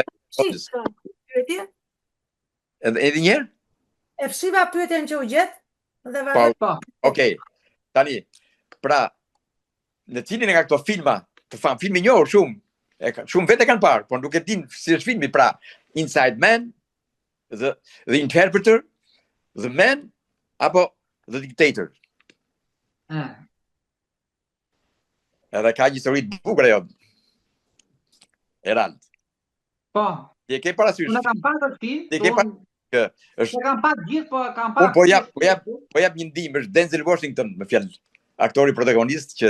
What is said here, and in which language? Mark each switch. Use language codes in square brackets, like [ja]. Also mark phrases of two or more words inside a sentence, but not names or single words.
[sq] pyetje? Edhe një herë? E fshiva pyetjen që u gjet dhe vazhdo. Okej. Tani, pra në cilin nga këto filma të famshëm, filmi i njohur shumë vetë kanë parë, por nuk e din si është filmi, pra Inside Man, The Interpreter, The Man apo The Dictator. Edhe ka një histori të bukur ajo. Erald. Po. Ti e ke parasysh? Unë kam parë atë film. Ti e ke parë që është kam parë gjithë, po kam parë. Po jap një ndihmë, është Denzel Washington me fjalë, aktori protagonist që